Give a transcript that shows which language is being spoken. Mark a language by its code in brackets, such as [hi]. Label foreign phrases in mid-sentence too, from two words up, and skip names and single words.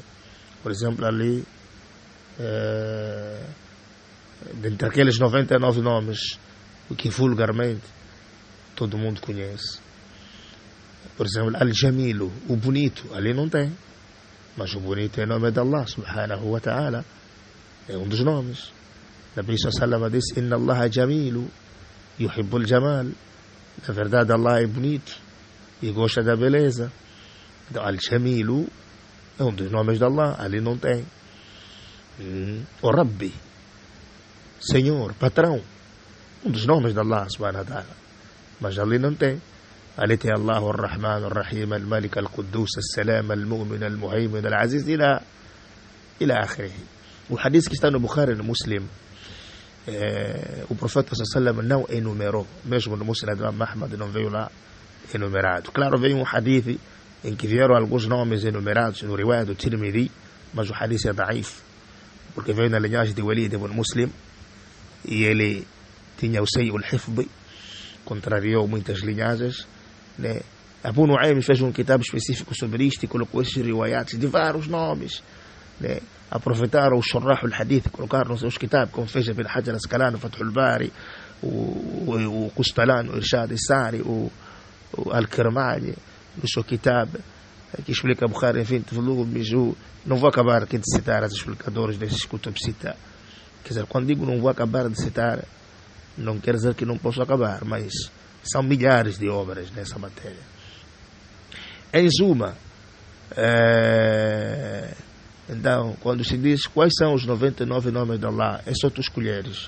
[pt] Por exemplo, ali, dentre aqueles 99 nomes, o que vulgarmente todo mundo conhece, por exemplo, Al-Jamilu, o bonito, ali não tem, mas o bonito é o nome de Allah [ar] سبحانه وتعالى, [pt] é um dos nomes. Nabi [ar] صلى الله عليه [pt] disse, [ar] إن الله جميل يحب الجمال. [pt] Na verdade, Allah é bonito e gosta da beleza. Então, Al-Jamilu é um dos nomes de Allah, ali não tem. O Rabbi, Senhor, patrão, um dos nomes de Allah [ar] سبحانه وتعالى, [pt] mas ali não tem. Ali tem [ar] الله الرحمن الرحيم الملك القدوس السلام المؤمن المهيمن العزيز إلى آخره. [pt] O hadith que está no Bukhari e no Muslim, o profeta sallallahu não enumerou, mesmo no Muslim de Muhammad não veio lá enumerado. Claro, veio um hadith em que vieram alguns nomes enumerados no riwayat do Tirmidhi, mas o hadith é daif, porque veio na linhagem de Walid ibn Muslim e ele tinha o [ar] سيء الحفظ, [pt] contrariou muitas linhagens, né? Abu Nu'aym fez um kitab específico sobre isto e colocou esses riwayats de vários nomes, né? Aproveitaram o [ar] شراح الحديث, [pt] colocaram nos seus kitabs, como fez Ibn Hajar al-Asqalani, Fathul Bari, o Qustalani, o Irshad al-Sari, o Al-Kirmani, no seu kitab, que explica Bukhari, enfim, não vou acabar aqui de citar os explicadores desses [ar] كتب ستة. [pt] Quer dizer, quando digo não vou acabar de citar, não quer dizer que não posso acabar, mas são milhares de obras nessa matéria. Em suma, então, quando se diz quais são os 99 nomes de Allah, é só tu escolheres.